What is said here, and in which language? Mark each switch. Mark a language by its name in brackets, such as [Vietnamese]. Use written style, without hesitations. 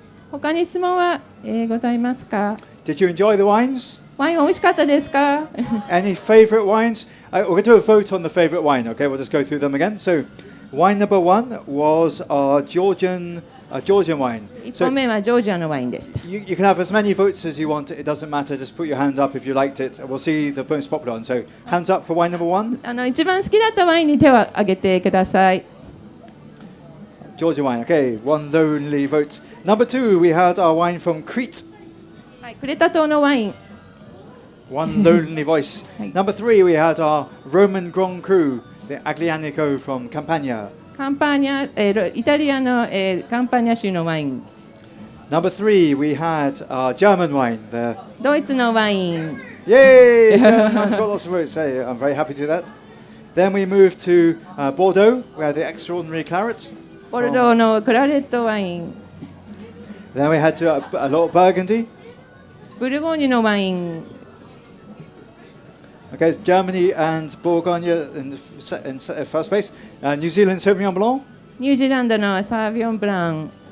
[Japanese] 他に質問は、ございますか？ [English] Did you enjoy the wines? [Japanese] ワインは美味しかったですか？ [English] Any favorite wines? We're going to do a vote on the favorite wine, okay? We'll just go through them again. So, wine number 1 was our Georgian wine. [Japanese] 1本目はジョージアのワインでした。 [English] You can have as many votes as you want. It doesn't matter. Just put your hand up if you liked it. We'll see the most popular one. So, hands up for wine number 1. [Japanese] 一番好きだったワインに手を挙げてください。 [English] Georgian wine. Okay, one lonely vote. Number 2, we had our wine from Crete. [Japanese] はい、クレタ島のワイン。 [English] One lonely voice. [Japanese] はい。 [English] Number 3, we had our Roman Grand Cru, the Aglianico from Campania. [Japanese] カンパーニャ、イタリアの、カンパーニャ州のワイン。 [English] Number 3, we had our German wine, the [Japanese] ドイツのワイン。 [English] Yay! German wine's got lots of votes. Hey, I'm very happy to do that. Then we moved to Bordeaux, we had the extraordinary claret. [Japanese] ボルドーのクラレットワイン。 [English] Then we had a lot of Burgundy. [Japanese] ブルゴーニュのワイン。 [English] Okay, Germany and Bourgogne in first place. New Zealand Sauvignon Blanc. [Japanese] ニュージーランドのサービオンブラン。